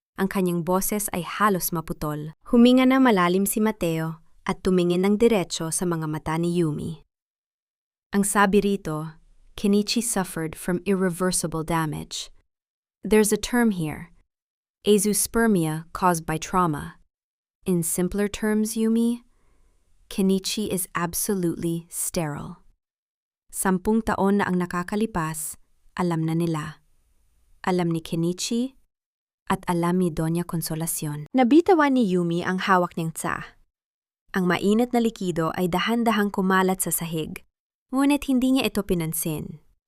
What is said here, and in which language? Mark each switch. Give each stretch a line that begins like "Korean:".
Filipino: Ang kanyang boses ay halos maputol. Huminga na malalim si Mateo at tumingin ng diretso sa mga mata ni Yumi. Ang sabi rito,
English: Kenichi suffered from irreversible damage. There's a term here, azoospermia caused by trauma. In simpler terms, Yumi, Kenichi is absolutely sterile.
Filipino: 10 taon na ang nakakalipas, alam na nila. Alam ni Kenichi at alam ni Doña Consolacion. Nabitawan ni Yumi ang hawak niyang tsa. Ang mainit na likido ay dahan-dahang kumalat sa sahig, ngunit hindi niya ito pinansin.